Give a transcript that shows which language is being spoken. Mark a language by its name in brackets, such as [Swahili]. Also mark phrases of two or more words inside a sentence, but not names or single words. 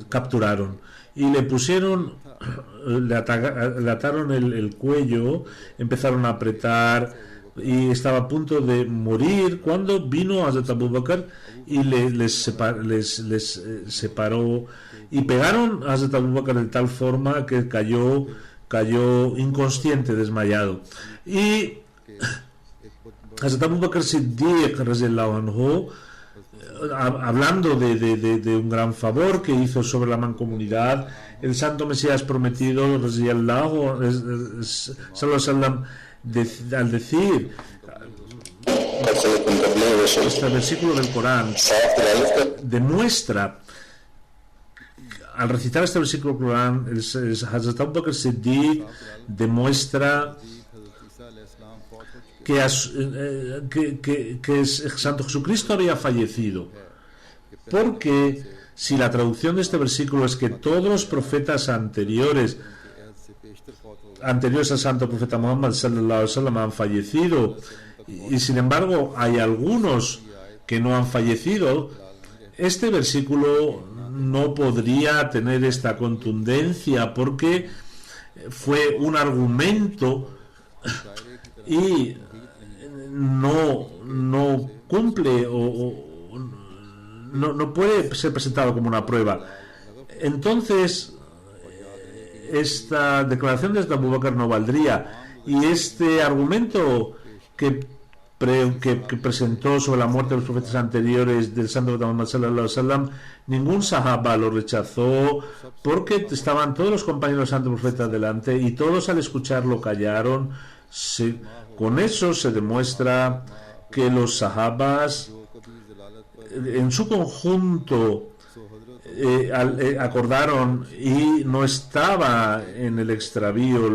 [Spanish] capturaron y le pusieron, le ataron el cuello, empezaron a apretar y estaba a punto de morir cuando vino Hazrat Abu Bakr y les separó y pegaron a Hazrat Abu Bakr de tal forma que cayó inconsciente, desmayado. Y Hazrat Abu Bakr Siddiq [Arabic] رضي الله عنه, [Spanish] hablando de un gran favor que hizo sobre la mancomunidad, el Santo Mesías Prometido [Arabic] رضي الله سلام, [Spanish] al decir este versículo del Corán, demuestra, al recitar este versículo del Corán, Hazrat Abu Bakr Siddiq demuestra que el Santo Jesucristo había fallecido, porque si la traducción de este versículo es que todos los profetas anteriores al Santo Profeta Muhammad [Arabic] صلى الله عليه وسلم [Spanish] han fallecido, y sin embargo hay algunos que no han fallecido, este versículo no podría tener esta contundencia, porque fue un argumento y no cumple o no puede ser presentado como una prueba. Entonces esta declaración de Abu Bakr no valdría, y este argumento que presentó sobre la muerte de los profetas anteriores del Santo Profeta Muhammad [Arabic] صلى الله عليه وسلم, [Spanish] ningún sahaba lo rechazó, porque estaban todos los compañeros del Santo Profeta delante y todos al escucharlo callaron. Con eso se demuestra que los sahabas en su conjunto acordaron y no estaba en el extravío.